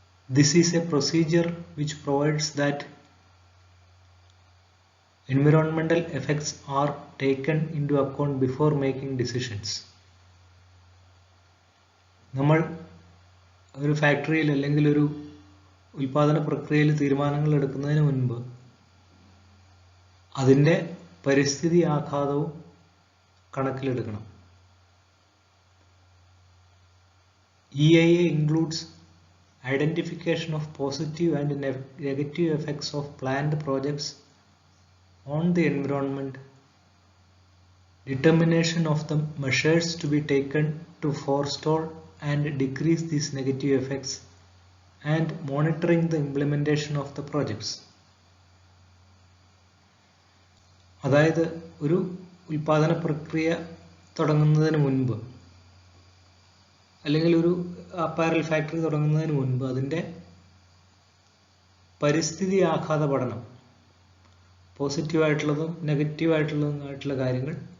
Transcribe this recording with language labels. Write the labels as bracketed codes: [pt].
[en] This is a procedure which provides that environmental effects are taken into account before making decisions. [ml] നമ്മൾ ഒരു ഫാക്ടറിയിൽ അല്ലെങ്കിൽ ഒരു ഉൽപാദന പ്രക്രിയയിൽ തീരുമാനങ്ങൾ എടുക്കുന്നതിന് മുൻപ് അതിൻ്റെ പരിസ്ഥിതി ആഘാതവും കണക്കിലെടുക്കണം. [en] EIA includes identification of positive and negative effects of planned projects on the environment, determination of the measures to be taken to forestall and decrease these negative effects, and monitoring the implementation of the projects. [ml] അതായത് ഒരു ഉൽപാദന പ്രക്രിയ തുടങ്ങുന്നതിന് മുൻപ് അല്ലെങ്കിൽ ഒരു apparel factory തുടങ്ങുന്നതിന് മുൻപ് അതിൻ്റെ പരിസ്ഥിതി ആഘാത പഠനം, പോസിറ്റീവായിട്ടുള്ളതും നെഗറ്റീവായിട്ടുള്ളതുമായിട്ടുള്ള കാര്യങ്ങൾ